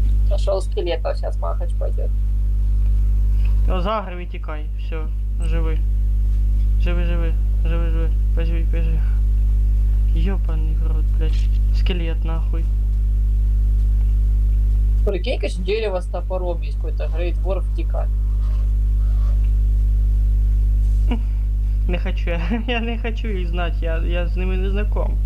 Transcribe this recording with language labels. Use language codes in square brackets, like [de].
[ru] Нашел скелета, сейчас махач пойдет. [uk] Ну, загрив і тікай, все, живи. [ru] Живи. Поживи. Ёбаный в рот, блядь. Скелет нахуй. Прикинь, конечно, дерево с топором есть какой-то, Грейт Вор втекать. [uk] Не хочу я не хочу їх знати, я з ними не знаком.